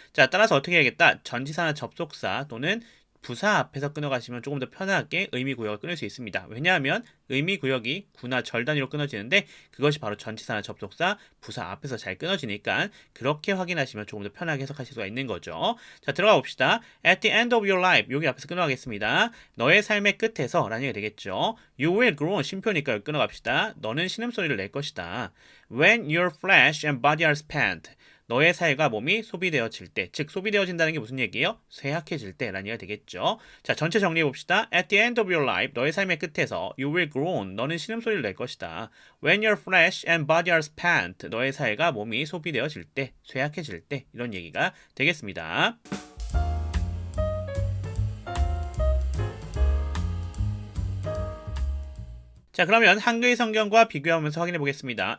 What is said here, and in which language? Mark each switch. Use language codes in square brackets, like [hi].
[ko] 자, 따라서 어떻게 해야겠다? 전치사나 접속사 또는 부사 앞에서 끊어가시면 조금 더 편하게 의미 구역을 끊을 수 있습니다. 왜냐하면 의미 구역이 구나 절 단위로 끊어지는데 그것이 바로 전치사나 접속사, 부사 앞에서 잘 끊어지니까 그렇게 확인하시면 조금 더 편하게 해석하실 수가 있는 거죠. 자, 들어가 봅시다. [en] At the end of your life [ko] 여기 앞에서 끊어가겠습니다. 너의 삶의 끝에서 라는 얘기가 되겠죠. [en] You will groan [ko] 쉼표니까 여기 끊어갑시다. 너는 신음소리를 낼 것이다. [en] When your flesh and body are spent [ko] 너의 살과 몸이 소비되어질 때, 즉 소비되어진다는 게 무슨 얘기예요? 쇠약해질 때라는 얘기가 되겠죠. 자, 전체 정리해 봅시다. [en] At the end of your life, [ko] 너의 삶의 끝에서 [en] you will groan, [ko] 너는 신음소리를 낼 것이다. [en] When your flesh and body are spent, [ko] 너의 살과 몸이 소비되어질 때, 쇠약해질 때 이런 얘기가 되겠습니다. 자, 그러면 한글 성경과 비교하면서 확인해 보겠습니다.